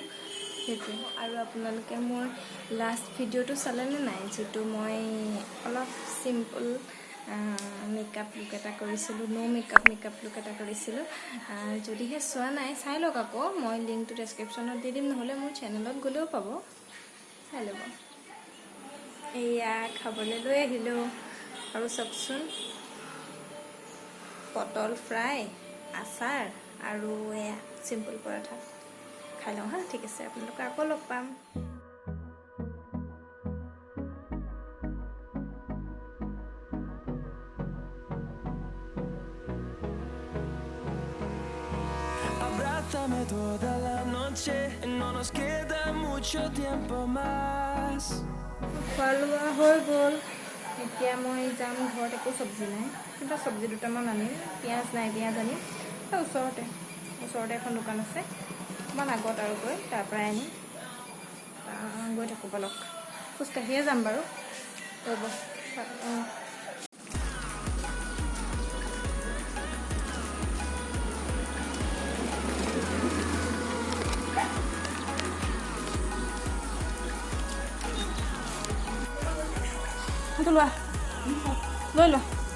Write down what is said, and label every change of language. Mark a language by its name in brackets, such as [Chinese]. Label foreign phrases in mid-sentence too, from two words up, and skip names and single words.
[Assamese] সেইটোৱে আৰু আপোনালোকে মোৰ লাষ্ট ভিডিঅ'টো চালেনে নাই যিটো মই অলপ চিম্পল মেকআপ লুক এটা কৰিছিলোঁ মেকআপ লুক এটা কৰিছিলোঁ যদিহে চোৱা নাই চাই লওক আকৌ মই লিংকটো ডেছক্ৰিপশ্যনত দি দিম নহ'লে মোৰ চেনেলত গ'লেও পাব চাই ল'ব এয়া খাবলৈ লৈ আহিলোঁ আৰু চাওকচোন পটল ফ্ৰাই আচাৰ আৰু এয়া চিম্পুল পৰাঠা খাই লওঁ হা ঠিক আছে আপোনালোকে আকৌ লগ পাম [Spanish] Abrázame toda la noche, no nos queda mucho tiempo más. [Assamese] খোৱা লোৱা হৈ গ'ল এতিয়া মই যাম ঘৰত একো চব্জি নাই কিবা চব্জি দুটামান আনিম পিঁয়াজ নাই পিঁয়াজ আনিম ওচৰতে এখন দোকান আছে অকণমান আগত আৰু গৈ তাৰ পৰাই আনিম গৈ থাকোঁ বলক খোজকাঢ়িয়ে যাম বাৰু ৰ'ব লোৱা লৈ লোৱা